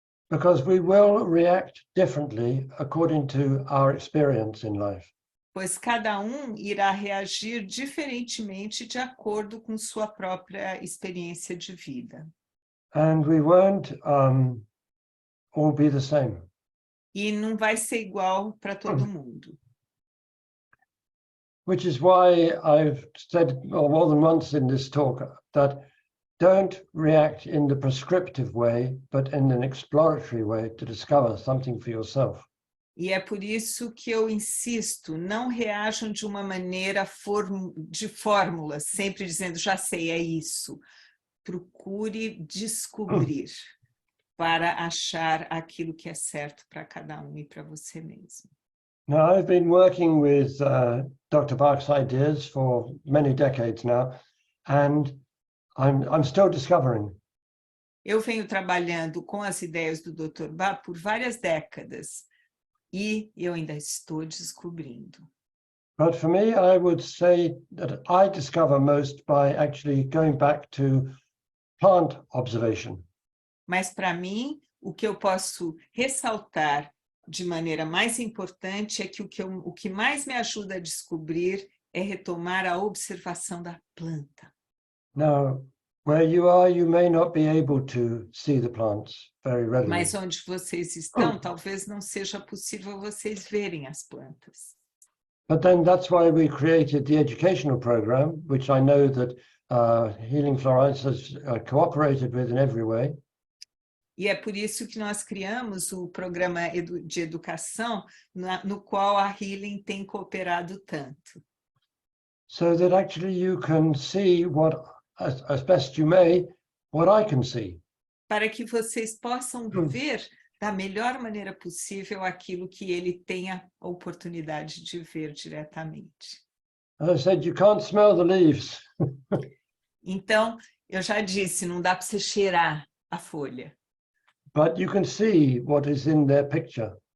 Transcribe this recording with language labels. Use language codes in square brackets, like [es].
[en] Because we will react differently according to our experience in life. [pt] Pois cada irá reagir diferentemente de acordo com sua própria experiência de vida. [en] And we won't all be the same. [pt] E não vai ser igual para todo mundo. [en] Which is why I've said more than once in this talk that don't react in the prescriptive way, but in an exploratory way to discover something for yourself. [pt] E é por isso que eu insisto, não reajam de uma maneira de fórmula, sempre dizendo, já sei, é isso. Procure descobrir para achar aquilo que é certo para cada e para você mesmo. [en] Now, I've been working with Dr. Bach's ideas for many decades now, and I'm still discovering. [pt] Eu venho trabalhando com as ideias do Dr. Bach por várias décadas e eu ainda estou descobrindo. [en] But for me, I would say that I discover most by actually going back to plant observation. [pt] Mas para mim, o que eu posso ressaltar de maneira mais importante é que o que mais me ajuda a descobrir é retomar a observação da planta. [en] Now, where you are, you may not be able to see the plants very readily. [pt] Mas onde vocês estão, talvez não seja possível vocês verem as plantas. [en] But then that's why we created the educational program, which I know that Healing Florais has cooperated with in every way. [pt] E é por isso que nós criamos o programa de educação no qual a Healing tem cooperado tanto. [en] So that actually you can see what, as best you may, what I can see. [pt] Para que vocês possam ver da melhor maneira possível aquilo que ele tem a oportunidade de ver diretamente. [en] As I said, you can't smell the leaves. [pt] Então, eu já disse, não dá para você cheirar a folha, [en] But you can see what is in their picture.